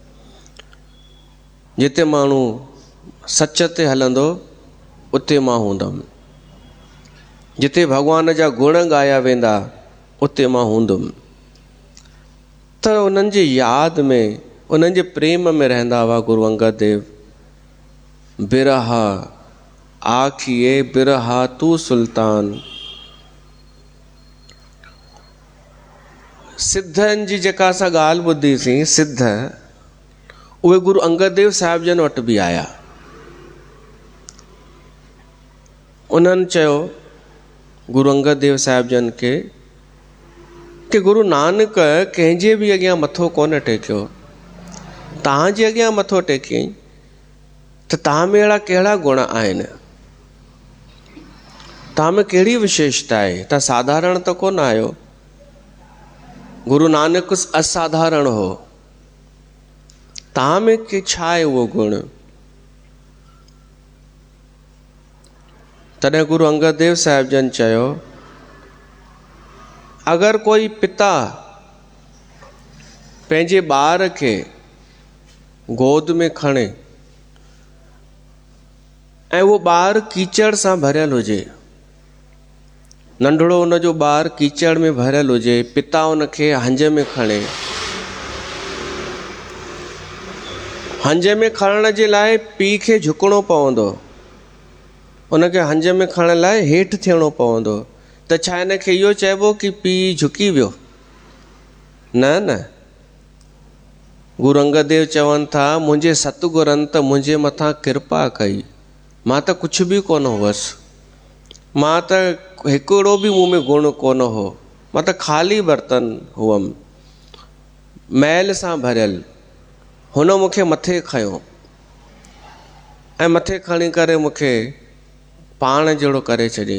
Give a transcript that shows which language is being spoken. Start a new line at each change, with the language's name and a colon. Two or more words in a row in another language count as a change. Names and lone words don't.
Sindhi: जिते माण्हू सच ते हलंदो उते मां हूंदमि। जिते भॻवान जा गुण ॻाया वेंदा उते मां हूंदुमि। त उन्हनि जी यादि में, उन्हनि जे प्रेम में रहंदा हुआ गुरु अंगद देव।
Punjabi: ਬਿਰਹਾ ਆਖੀਐ ਬਿਰਹਾ ਤੂ ਸੁਲਤਾਨ।
Sindhi: सिद्धनि जी जेका असां ॻाल्हि ॿुधीसीं, सिद्ध उहे गुरु अंगद देव साहिब जन वटि बि आया। उन्हनि चयो गुरु अंगद देव साहिब जन खे कि गुरु नानक कंहिंजे बि अॻियां मथो कोन टेकियो, तव्हांजे अॻियां मथो टेकियईं, त तव्हां में अहिड़ा कहिड़ा गुण आहिनि, तव्हां में कहिड़ी विशेषता आहे? तव्हां साधारण त कोन आहियो। गुरु नानक असाधारण हो, तव्हां में के छा आहे उहो गुण? तॾहिं गुरु अंगद देव साहिब जन चयो अगरि कोई पिता पंहिंजे ॿार खे गोद में खणे ऐं उहो ॿारु कीचड़ सां भरियल हुजे, नंढड़ो हुन जो ॿारु कीचड़ में भरियल हुजे, पिता हुनखे हंज में खणे, हंज में खणण जे लाइ पीउ खे झुकणो पवंदो, उनखे हंज में खणण लाइ हेठि थियणो पवंदो, त छा हिनखे इहो चइबो कि पीउ झुकी वियो? न न, गुरु अंगद देव चवनि था मुंहिंजे सतगुरनि त मुंहिंजे मथां कृपा कई, मां त कुझु बि कोन हुअसि, मां त हिकिड़ो बि मूं में गुण कोन हो, मां त ख़ाली बर्तन हुअमि, मैल सां भरियल। हुन मूंखे मथे खयो ऐं मथे खणी करे मूंखे पाण जहिड़ो करे चयईं।